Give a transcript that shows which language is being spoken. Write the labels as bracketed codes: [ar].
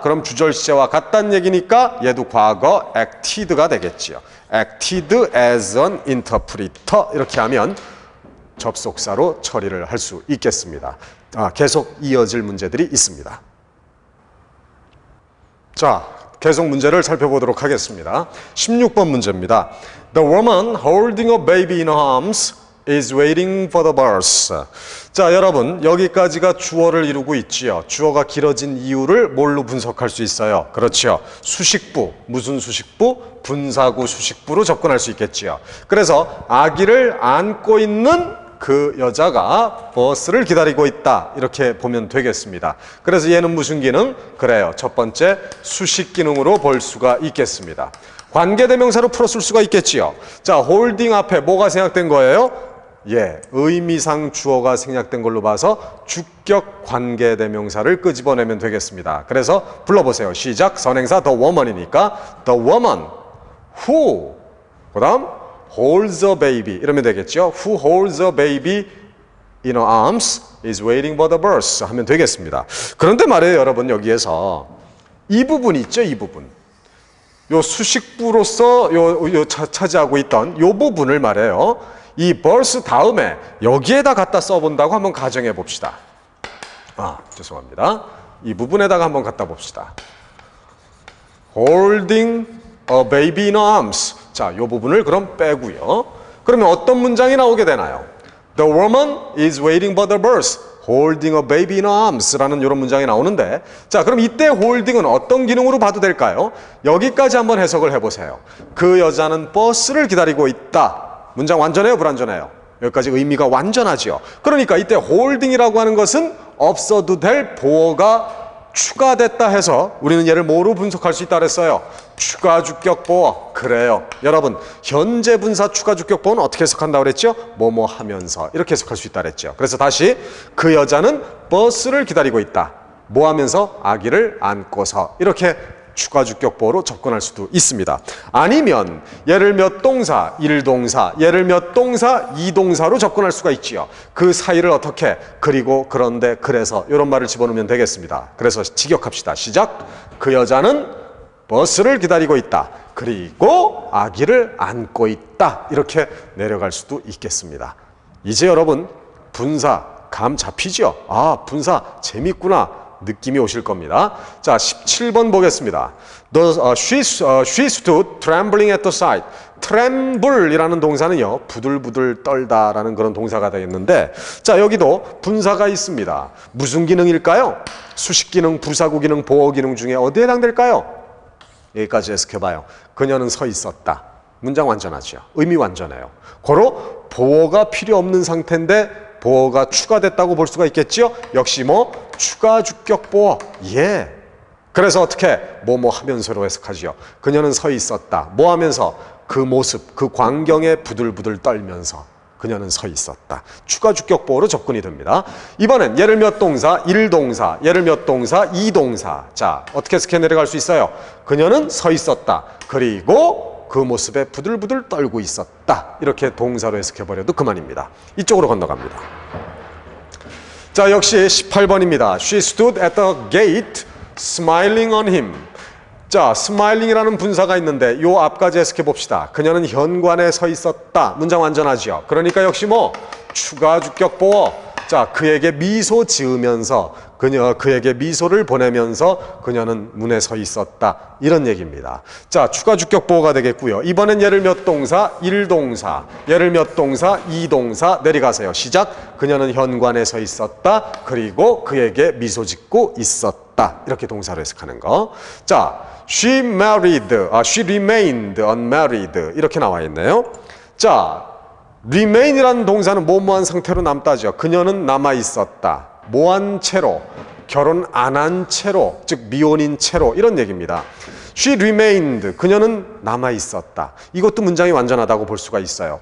[ko] 그럼 주절 시제와 같다는 얘기니까 얘도 과거 acted가 되겠지요. [en] acted as an interpreter [ko] 이렇게 하면 접속사로 처리를 할 수 있겠습니다. 계속 이어질 문제들이 있습니다. 자, 계속 문제를 살펴보도록 하겠습니다. 16번 문제입니다. [en] The woman holding a baby in her arms is waiting for the bus. [ko] 자, 여러분 여기까지가 주어를 이루고 있지요. 주어가 길어진 이유를 뭘로 분석할 수 있어요? 그렇죠. 수식부, 무슨 수식부? 분사구 수식부로 접근할 수 있겠지요. 그래서 아기를 안고 있는 그 여자가 버스를 기다리고 있다 이렇게 보면 되겠습니다. 그래서 얘는 무슨 기능? 그래요. 첫 번째 수식 기능으로 볼 수가 있겠습니다. 관계대명사로 풀었을 수가 있겠지요. 자, 홀딩 앞에 뭐가 생략된 거예요? 예, 의미상 주어가 생략된 걸로 봐서 주격 관계대명사를 끄집어내면 되겠습니다. 그래서 불러보세요. 시작. 선행사 the woman이니까 [en] the woman who, [ko] 그 다음 [en] holds a baby [ko] 이러면 되겠죠. [en] Who holds a baby in her arms is waiting for the bus [ko] 하면 되겠습니다. 그런데 말이에요, 여러분 여기에서 이 부분 있죠, 이 부분. 요 수식부로서 차지하고 있던 요 부분을 말해요. 이 bus 다음에 여기에다 갖다 써본다고 한번 가정해 봅시다. 죄송합니다. 이 부분에다가 한번 갖다 봅시다. [en] Holding a baby in arms. [ko] 자, 이 부분을 그럼 빼고요. 그러면 어떤 문장이 나오게 되나요? [en] The woman is waiting for the bus, holding a baby in arms [ko] 라는 이런 문장이 나오는데, 자, 그럼 이때 holding은 어떤 기능으로 봐도 될까요? 여기까지 한번 해석을 해보세요. 그 여자는 버스를 기다리고 있다. 문장 완전해요, 불완전해요? 여기까지 의미가 완전하지요. 그러니까 이때 holding이라고 하는 것은 없어도 될 보어가 추가됐다 해서 우리는 얘를 뭐로 분석할 수 있다 그랬어요? 추가 주격 보어. 그래요. 여러분, 현재 분사 추가 주격 보어는 어떻게 해석한다고 그랬죠? 뭐뭐 하면서 이렇게 해석할 수 있다 그랬죠. 그래서 다시 그 여자는 버스를 기다리고 있다. 뭐 하면서? 아기를 안고서. 이렇게 추가 주격 보어로 접근할 수도 있습니다. 아니면 얘를 몇 동사, 일동사, 얘를 몇 동사, 이동사로 접근할 수가 있지요. 그 사이를 어떻게? 그리고, 그런데, 그래서 이런 말을 집어넣으면 되겠습니다. 그래서 직역합시다. 시작. 그 여자는 버스를 기다리고 있다. 그리고 아기를 안고 있다. 이렇게 내려갈 수도 있겠습니다. 이제 여러분 분사 감 잡히죠? 분사 재밌구나. 느낌이 오실 겁니다. 자, 17번 보겠습니다. [en] She stood trembling at the sight. [ko] tremble이라는 동사는요, 부들부들 떨다라는 그런 동사가 되겠는데, 자, 여기도 분사가 있습니다. 무슨 기능일까요? 수식 기능, 부사구 기능, 보어 기능 중에 어디에 해당될까요? 여기까지 해석해봐요. 그녀는 서 있었다. 문장 완전하죠. 의미 완전해요. 고로 보어가 필요 없는 상태인데 보어가 추가됐다고 볼 수가 있겠죠? 역시 추가 주격 보어. 예. 그래서 어떻게? 뭐뭐 하면서로 해석하지요. 그녀는 서 있었다. 뭐 하면서? 그 모습, 그 광경에 부들부들 떨면서 그녀는 서 있었다. 추가 주격 보어로 접근이 됩니다. 이번엔 얘를 몇 동사, 일동사, 얘를 몇 동사, 이동사. 자, 어떻게 해석해 내려갈 수 있어요? 그녀는 서 있었다. 그리고 그 모습에 부들부들 떨고 있었다. 이렇게 동사로 해석해버려도 그만입니다. 이쪽으로 건너갑니다. 자, 역시 18번입니다. [en] She stood at the gate smiling on him. [ko] 자, smiling이라는 분사가 있는데 요 앞까지 해석해 봅시다. 그녀는 현관에 서 있었다. 문장 완전하죠. 그러니까 역시 추가 주격 보어 자, 그에게 미소 지으면서 그에게 미소를 보내면서 그녀는 문에 서 있었다. 이런 얘기입니다. 자, 추가 주격 보호가 되겠고요. 이번엔 얘를 몇 동사? 1동사. 얘를 몇 동사? 2동사. 내려가세요. 시작. 그녀는 현관에 서 있었다. 그리고 그에게 미소 짓고 있었다. 이렇게 동사로 해석하는 거. [en] 자, she remained unmarried. [ko] 이렇게 나와 있네요. 자, remain이라는 동사는 뭐뭐한 상태로 남다죠. 그녀는 남아 있었다. 뭐한 채로, 결혼 안 한 채로, 즉 미혼인 채로, 이런 얘기입니다. [en] She remained, [ko] 그녀는 남아 있었다. 이것도 문장이 완전하다고 볼 수가 있어요.